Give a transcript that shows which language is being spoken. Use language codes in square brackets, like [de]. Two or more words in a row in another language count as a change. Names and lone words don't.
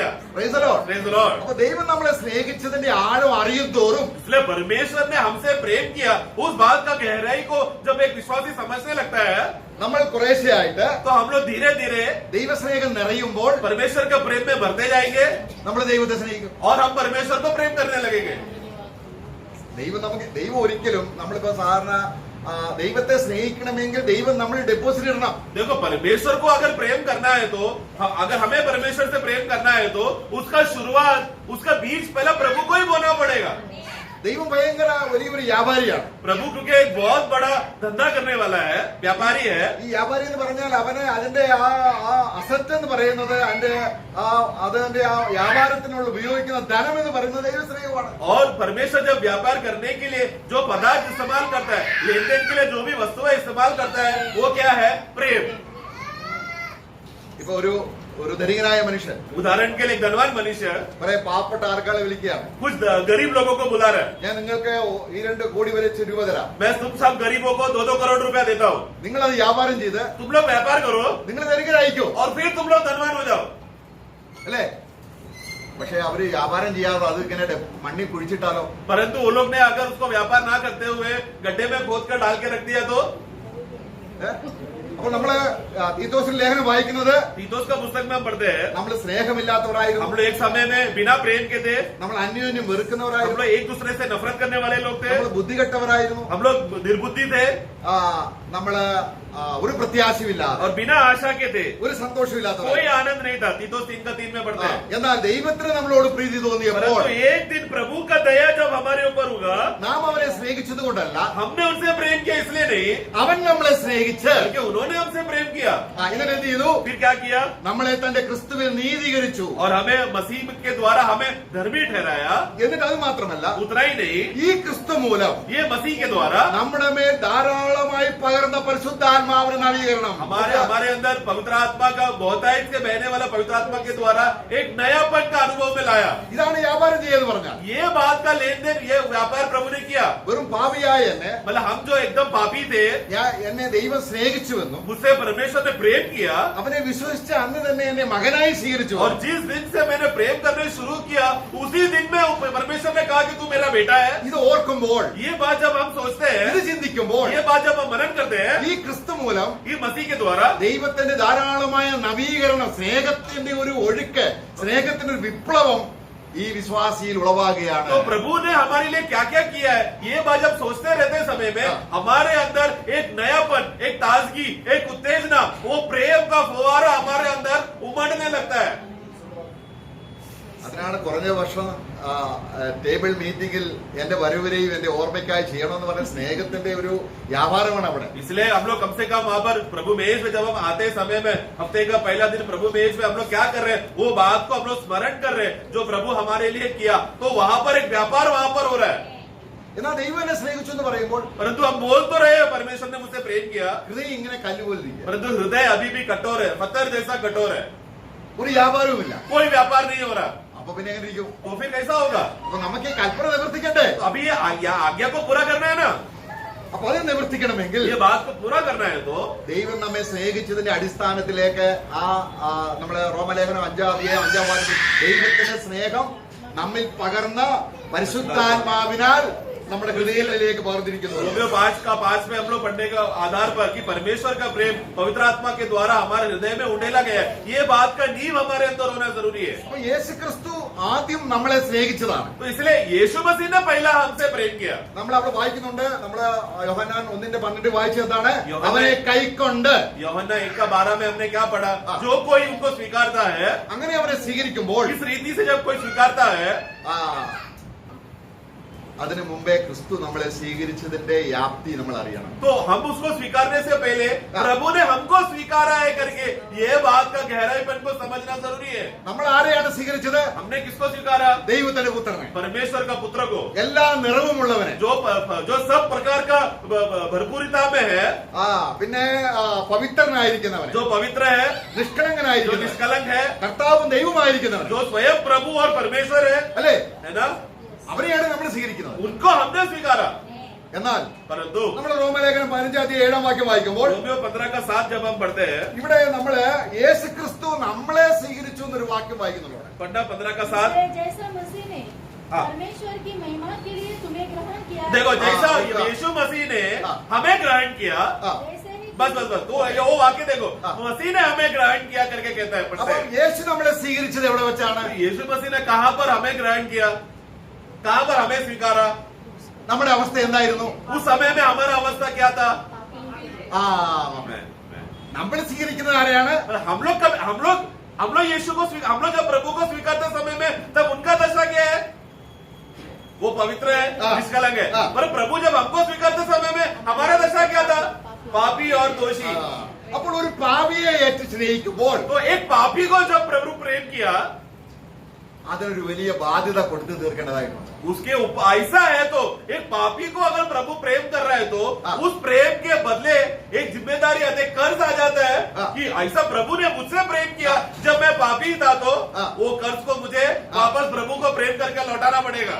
[en] Praise the Lord. Praise the Lord। [ml] അപ്പൊ ദൈവം നമ്മളെ സ്നേഹിച്ചതിന്റെ ആഴം അറിയും തോറും [hi] इसलिए परमेश्वर ने हमसे प्रेम किया, उस बात का गहराई को जब एक विश्वासी समझने लगता है [ml] നമ്മൾ കുറേശ്ശെയായിട്ട് [hi] तो हम लोग धीरे धीरे [ml] ദൈവസ്നേഹം നിറയുമ്പോൾ [hi] परमेश्वर के प्रेम में बढ़ते जाएंगे [ml] നമ്മൾ ദൈവത്തെ സ്നേഹിക്കും. [hi] और हम परमेश्वर को प्रेम करने लगेंगे। [ml] ദൈവം ഒരിക്കലും നമ്മളിപ്പോ സാധാരണ ദൈവത്തെ സ്നേഹിക്കണമെങ്കിൽ ദൈവം നമ്മൾ ഡെപ്പോസിറ്റ് ഇടണം. [hi] देखो, परमेश्वर को अगर प्रेम करना है तो अगर हमें परमेश्वर से प्रेम करना है तो उसका शुरुआत, उसका बीज पहला प्रभु को ही बोना पड़ेगा। [ml] ദൈവം ഭയങ്കര വലിയൊരു വ്യാപാരിയാണ്. [hi] प्रभु क्योंकि एक बहुत बड़ा धंधा करने वाला है, व्यापारी है। [ml] ഈ വ്യാപാരി എന്ന് പറഞ്ഞാൽ അവന് അതിന്റെ ആ അസറ്റ് എന്ന് പറയുന്നത് അതിന്റെ ആ വ്യാപാരത്തിനുള്ള ഉപയോഗിക്കുന്ന ധനം എന്ന് പറയുന്നത് ദൈവസ്നേഹമാണ്. [hi] और परमेश्वर जब व्यापार करने के लिए जो पदार्थ इस्तेमाल करता है, लेन देन के लिए जो भी वस्तुएं इस्तेमाल करता है, वो क्या है? प्रेम। [ml] ഇപ്പൊ ഒരു ധനികനായ മനുഷ്യൻ [hi] उदाहरण के लिए एक धनवान मनुष्य [ml] കുറെ പാവപ്പെട്ട ആൾക്കാരെ വിളിക്കുകയാണ്. [hi] कुछ गरीब लोगों को बुला रहा है। [ml] ഞാൻ നിങ്ങൾക്ക് ഈ 2 കോടി വരെ രൂപ തരാം. [hi] मैं तुम सब गरीबों को 2-2 करोड़ रुपया देता हूँ, [ml] നിങ്ങൾ അത് വ്യാപാരം ചെയ്ത് [hi] तुम लोग व्यापार करो [ml] നിങ്ങൾ ധനികരായിക്കോ [hi] और फिर तुम लोग धनवान हो जाओ। [ml] അല്ലേ? പക്ഷെ അവര് വ്യാപാരം ചെയ്യാതെ അത് ഇങ്ങനെ മണ്ണിൽ കുഴിച്ചിട്ടാലോ? [hi] परंतु वो लोग ने अगर उसको व्यापार ना करते हुए गड्ढे में खोद कर डाल के रख दिया तो? [ml] അപ്പൊ നമ്മള് തീത്തോസിന്റെ ലേഖനം വായിക്കുന്നത് [hi] तीतुस का पुस्तक में हम पढ़ते हैं, [ml] നമ്മൾ [hi] हम [ml] സ്നേഹമില്ലാത്തവരായിരുന്നു, [hi] लोग एक समय में बिना प्रेम के थे, [ml] നമ്മൾ അന്യോന്യം [hi] हम [ml] വെറുക്കുന്നവരായിരുന്നു, [hi] लोग एक दूसरे से नफरत करने वाले लोग थे, [ml] നമ്മൾ ബുദ്ധികെട്ടവരായിരുന്നു, [hi] हम लोग निर्बुद्धि थे [ml] നമ്മള് ഒരു പ്രത്യാശയുമില്ലാതെ [hi] और बिना आशा के थे, [ml] ഒരു [hi] कोई [ml] സന്തോഷമില്ലാത്തവരായിരുന്നു. [hi] आनंद नहीं था। तीतुस 3:3 में पढ़ते हैं। [ml] എന്നാൽ ദൈവത്തിന് നമ്മളോട് പ്രീതി തോന്നിയപ്പോൾ [hi] परंतु एक दिन प्रभु का दया जब हमारे ऊपर होगा, [ml] നാം അവനെ സ്നേഹിച്ചത് കൊണ്ടല്ല, [hi] हमने उनसे प्रेम किया इसलिए नहीं, [ml] അവൻ നമ്മളെ സ്നേഹിച്ച് [hi] बल्कि उन्होंने हमसे प्रेम किया। [ml] ഇങ്ങനെ എന്ത് ചെയ്തു? [hi] फिर क्या किया? [ml] നമ്മളെ തന്റെ ക്രിസ്തുവിൽ നീതീകരിച്ചു. [hi] और हमें मसीह के द्वारा हमें धर्मी ठहराया। [ml] എന്നിട്ട് അത് മാത്രമല്ല, [hi] उतना ही नहीं, [ml] ഈ ക്രിസ്തു മൂലം [hi] ये मसीह के द्वारा [ml] നമ്മുടെ മേൽ ധാരാളമായി പകർന്ന പരിശുദ്ധാത്മാവിന് നവീകരണം. [hi] हमारे अंदर पवित्र आत्मा का बहुतायत से बहने वाला पवित्र आत्मा के द्वारा एक नयापन का अनुभव में लाया। [ml] ഇതാണ് വ്യാപാരം ചെയ്യുന്നത് പറഞ്ഞാൽ. [hi] ये बात का लेन देन, ये व्यापार प्रभु ने किया। [ml] വെറും പാപിയായ എന്നെ [hi] मतलब हम जो एकदम पापी थे, [ml] എന്നെ ദൈവം സ്നേഹിച്ചുവെന്നും [hi] मुझसे परमेश्वर ने प्रेम किया, [ml] അവനെ വിശ്വസിച്ച അന്ന് തന്നെ എന്നെ മകനായി സ്വീകരിച്ചു. [hi] और जिस दिन से मैंने प्रेम करने शुरू किया उसी दिन में परमेश्वर ने कहा कि तू मेरा बेटा है। [ml] ഇത് ഓർക്കുമ്പോൾ, [hi] ये बात जब हम सोचते [ml] ഇത് [hi] हैं, [ml] ചിന്തിക്കുമ്പോൾ, [hi] ये बात जब हम मनन करते हैं, [ml] ഈ ക്രിസ്തു മൂലം [hi] ये मसीह के द्वारा [ml] ദൈവത്തിന്റെ ധാരാളമായ നവീകരണം, സ്നേഹത്തിന്റെ ഒരു ഒഴുക്ക്, സ്നേഹത്തിന്റെ ഒരു വിപ്ലവം ഈ വിശ്വാസിയിൽ ഉളവാകുകയാണ്. [hi] तो प्रभु ने हमारे लिए क्या क्या किया है, ये बात जब सोचते रहते समय में हमारे अंदर एक नयापन, एक ताजगी, एक उत्तेजना, वो प्रेम का फुवारा हमारे अंदर उमड़ने लगता है। [ml] അതിനാണ് കുറഞ്ഞ വർഷം [en] table meetingil [ml] എന്റെ വരവരെയും എന്റെ ഓർമ്മയ്ക്കായി ചെയ്യണമെന്ന് പറഞ്ഞ സ്നേഹത്തിന്റെ ഒരു വ്യാപാരമാണ് അവിടെ. [hi] इसलिए हम लोग कम से कम वहां पर प्रभु मेज में जब हम आते समय में हफ्ते का पहला दिन प्रभु मेज में हम लोग क्या कर रहे हैं, वो बात को हम लोग स्मरण कर रहे हैं जो प्रभु हमारे लिए किया। तो वहां पर एक व्यापार वहां पर हो रहा है। [ml] എന്നാൽ ദൈവം എന്നെ സ്നേഹിച്ചു എന്ന് പറയുമ്പോൾ [hi] परंतु हम बोल तो रहे हैं परमेश्वर ने मुझसे प्रेम किया, [ml] ഹൃദയം ഇങ്ങനെ കല്ലുപോലിരിക്കുക. [hi] परंतु हृदय अभी भी कठोर है, पत्थर जैसा कठोर है, [ml] ഒരു വ്യാപാരവുമില്ല. [hi] कोई व्यापार नहीं हो रहा। [ml] അപ്പൊ പിന്നെ എങ്ങനെ ഇരിക്കും? [hi] तो फिर कैसा होगा? [ml] അപ്പൊ നമുക്ക് ഈ കൽപ്പന നിവർത്തിക്കണ്ടേ? [hi] तो अभी ये आज्ञा को पूरा करना है ना, [ml] അപ്പൊ അത് നിവർത്തിക്കണമെങ്കിൽ [hi] ये बात को पूरा करना है तो [ml] ദൈവം നമ്മെ സ്നേഹിച്ചതിന്റെ അടിസ്ഥാനത്തിലേക്ക് നമ്മളെ റോമലേഖനം 5-ാം അധ്യായം 5-ാം വാക്യത്തിൽ ദൈവത്തിന്റെ സ്നേഹം നമ്മിൽ പകർന്ന പരിശുദ്ധാത്മാവിനാൽ നമ്മുടെ ഹൃദയങ്ങളിലേക്ക് പകർന്നിരിക്കുന്നു. [hi] रोमियो 5 में हम लोग पढ़ने का आधार पर कि परमेश्वर का प्रेम पवित्र आत्मा के द्वारा हमारे हृदय में उंडेला गया है, ये बात का नींव हमारे अंदर होना जरूरी है। [ml] അപ്പൊ യേശു ക്രിസ്തു ആദ്യം നമ്മളെ സ്നേഹിച്ചതാണ്. [hi] तो इसलिए यीशु मसीह ने पहला हमसे प्रेम किया। [ml] നമ്മൾ അവിടെ വായിക്കുന്നുണ്ട്, നമ്മള് യോഹന്നാൻ 1:12 വായിച്ചത് എന്താണ്? യോഹന്നാൻ അവനെ കൈക്കൊണ്ട്, [hi] यूहन्ना 1:12 में हमने क्या पढ़ा? जो कोई उनको स्वीकारता है, [ml] അങ്ങനെ അവനെ സ്വീകരിക്കുമ്പോൾ [hi] इस रीति से जब कोई स्वीकारता है, [ml] അതിനു മുമ്പേ ക്രിസ്തു നമ്മളെ സ്വീകരിച്ചതിന്റെ വ്യാപ്തി നമ്മൾ അറിയണം. [hi] तो हम उसको स्वीकारने से पहले प्रभु ने हमको स्वीकारा है करके ये बात का गहराईपन को समझना जरूरी है. [ml] നമ്മൾ ആരെയാണ് സ്വീകരിച്ചത്? [hi] हमने किसको स्वीकारा? [ml] ദൈവത്തിന്റെ പുത്രനെ, [hi] परमेश्वर का पुत्र को, [ml] എല്ലാ നിറവുമുള്ളവനെ, [hi] जो सब प्रकार का भरपूरिता में है, [ml] പിന്നെ പവിത്രനായിരിക്കുന്നവനെ, [hi] जो पवित्र है, जो [ml] നിഷ്കളങ്കനായിരിക്കുന്നവൻ, [hi] निष्कलंक है, [ml] കർത്താവും ദൈവമായിരിക്കുന്നവൻ, [hi] जो स्वयं प्रभु और परमेश्वर है, [ml] അല്ലേ? [hi] है ना? [ml] അവരെയാണ് നമ്മൾ സ്വീകരിക്കുന്നത്. [hi] उनको हमने स्वीकारा. [ml] എന്നാൽ [hi] परंतु [ml] നമ്മൾ റോമലേഖനം 15-7 വാക്യം വായിക്കുമ്പോൾ [hi] रोमियो 15:7 जब हम पढ़ते हैं, [ml] ഇവിടെ നമ്മള് യേശു ക്രിസ്തു നമ്മളെ സ്വീകരിച്ചു എന്നൊരു വാക്യം വായിക്കുന്നുണ്ട്. [hi] पढ़ना 15:7. जैसा मसीह ने हाँ। परमेश्वर की महिमा के लिए तुम्हें ग्रहण किया, देखो जैसा हाँ। यीशु मसीह ने हाँ। हमें ग्रहण किया, वैसे ही बस तो ये वो वाक्य देखो, हाँ। मसीह ने हमें ग्रहण किया करके कहता है. पढ़ते [ml] അപ്പോൾ [hi] हैं. [ml] യേശു നമ്മളെ സ്വീകരിച്ചത് എവിടെ വെച്ചാണ്? [hi] यीशु मसीह ने कहां पर हमें ग्रहण किया, कहां पर हमें स्वीकारा? [ml] നമ്മുടെ അവസ്ഥ എന്തായിരുന്നു? [hi] उस समय में हमारा अवस्था क्या था? [ml] നമ്മൾ സ്വീകരിക്കുന്നത് ആരെയാണ്? [hi] हम लोग यीशु को हम लोग जब प्रभु को स्वीकारते समय में तब उनका दशा क्या है? वो पवित्र है, हाँ। निष्कलंक है. हाँ। पर प्रभु जब हमको स्वीकारते समय में हमारा दशा क्या था? पापी और दोषी. [ml] അപ്പോൾ ഒരു പാപിയെ ഏറ്റു സ്നേഹിക്കുമ്പോൾ [hi] तो एक पापी को जब प्रभु प्रेम किया, [ml] അതിനൊരു വലിയ ബാധ്യത കൊടുത്തു തീർക്കേണ്ടതായിട്ടുണ്ട്. [hi] उसके ऐसा है तो एक पापी को अगर प्रभु प्रेम कर रहा है तो हाँ। उस प्रेम के बदले एक जिम्मेदारी आते कर्ज आ जाता है. हाँ। कि ऐसा प्रभु ने मुझसे प्रेम किया जब मैं पापी था, तो हाँ। वो कर्ज को मुझे वापस प्रभु को प्रेम करके लौटाना पड़ेगा.